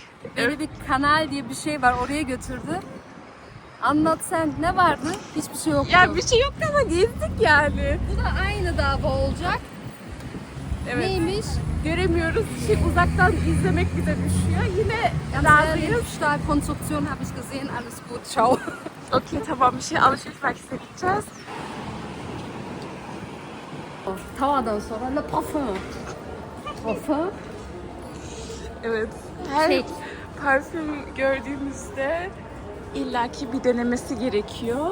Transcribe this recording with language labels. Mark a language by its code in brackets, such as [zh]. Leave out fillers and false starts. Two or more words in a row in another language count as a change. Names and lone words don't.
[tr] beni bir canal diye bir şey var oraya götürdü. Anlat sen ne vardı? Hiçbir şey yoktu. Ya bir şey yoktu ama gezdik yani. Bu da aynı dava olacak. Evet. Neymiş? Göremiyoruz. Uzaktan izlemek bize düşüyor. Yine [de] Ganz ehrlich, [tr] razıyız. [de] Stahlkonstruktion habe ich gesehen, alles gut, ciao. [tr] Okey tamam bir şey alışveriş merkezine gideceğiz. Tavadan sonra [fr] le parfum. [tr] Parfum. Evet. Her Çek. parfüm gördüğümüzde illaki bir denemesi gerekiyor.